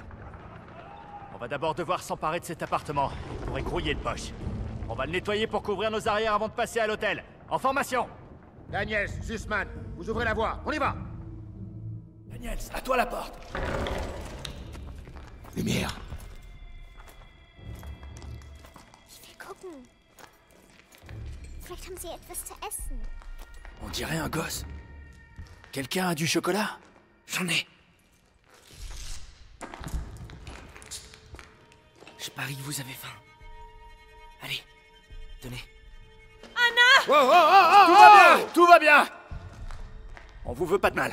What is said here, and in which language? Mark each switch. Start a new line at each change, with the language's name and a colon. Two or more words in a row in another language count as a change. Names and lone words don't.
French: On va d'abord devoir s'emparer de cet appartement. Il pourrait grouiller le poche. On va le nettoyer pour couvrir nos arrières avant de passer à l'hôtel. En formation! Daniels, Zussman, vous ouvrez la voie. On y va! Daniels, à toi la porte! Lumière.
German: Ich will gucken. Vielleicht haben sie etwas zu essen.
French: On dirait un gosse. Quelqu'un a du chocolat? J'en ai. Je parie que vous avez faim. Allez, tenez. Anna! Oh, oh, oh, oh, tout va bien! Tout va bien! On vous veut pas de mal.